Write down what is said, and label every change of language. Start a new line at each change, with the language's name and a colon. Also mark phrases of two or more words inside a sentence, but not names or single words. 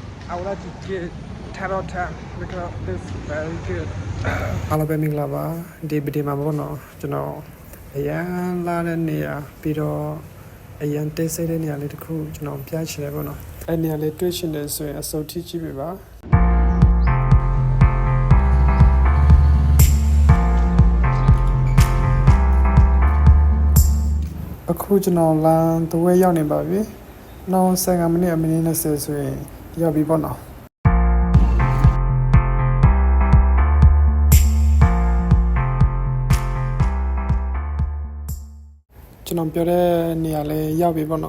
English: I would like to get tarot time because this is very good.
Burmese: အားလုံးပဲမင်္ဂလာပါဒီဗီဒီယိုမှာပေါ့နော်ကျွန်တော်အရန်လာတဲ့နေရာပြီးတော့အရန်တိတ်ဆိတ်တဲ့နေရာလေးတစ်ခုကျွန်တော်ပြချင်တယ်ပေါ့နော်အဲ့နေရာလေးတွေ့ရှင်တယ်ဆိုရင်အစုပ်ထိကြည့်ပြပါ အခုကျွန်တော်လမ်းတဝဲရောက်နေပါပြီနောက်15မိနစ်20ဆိုရင်ရောက်ပြီပေါ့နော်ကျွန်တော်ပြောတဲ့နေရာလေးရောက်ပြီပေါ့နော်